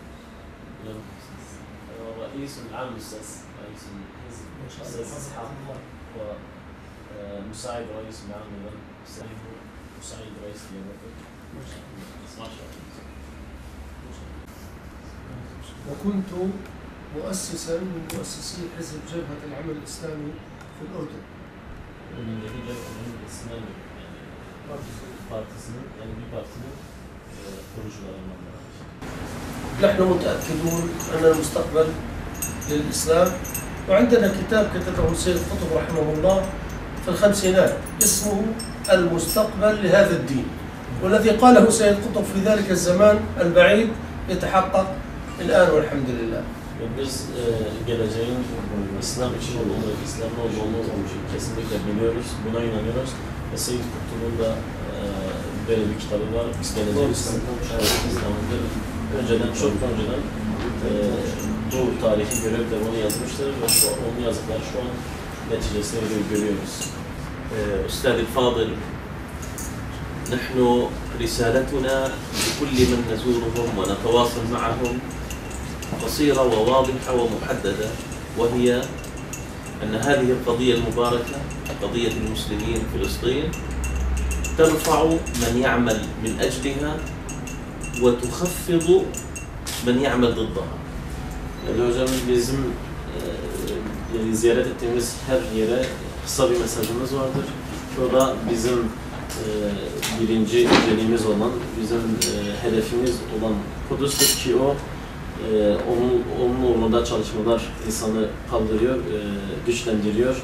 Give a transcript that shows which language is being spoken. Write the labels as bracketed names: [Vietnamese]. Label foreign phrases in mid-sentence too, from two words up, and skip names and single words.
[Arabic] رئيس العام أستاذ رئيس الحزب أستاذ إسحاق، ومساعد رئيس العام مساعد رئيس اليابان. ما شاء الله. وكنت مؤسسا من مؤسسي حزب جبهة العمل الإسلامي في الأردن. من جبهة العمل الإسلامي يعني [Turkish] partisinin yani bir partinin kurucularından. [Arabic] نحن متأكدون أن المستقبل للإسلام، وعندنا كتاب كتبه السيد قطب رحمه الله في الخمسينات اسمه المستقبل لهذا الدين، والذي قاله سيد قطب في ذلك الزمان البعيد يتحقق الآن والحمد لله. [Turkish] Biz geleceğin İslam için olduğunu, İslam'ın olduğunu kesinlikle biliyoruz, buna inanıyoruz. Ve Seyyid Kutlu'nun da böyle bir kitabı var. Geleceğin İslam'ın önceden, çok önceden bu tarihi görevde onu yazmıştır ve onun yazdıkları şu an neticesini görüyoruz. [Arabic] أستاذ الفاضل، نحن رسالتنا لكل من نزورهم ونتواصل معهم قصيرة وواضحة ومحددة، وهي أن هذه القضية المباركة قضية المسلمين في فلسطين ترفع من يعمل من أجلها وتخفض من يعمل ضدها. [Turkish] Hocam bizim ziyaret ettiğimiz her yere kısa bir mesajımız vardır. O da bizim birinci önceliğimiz olan, bizim hedefimiz olan Kudüs'tür ki o onun uğrunda çalışmalar insanı kaldırıyor, güçlendiriyor.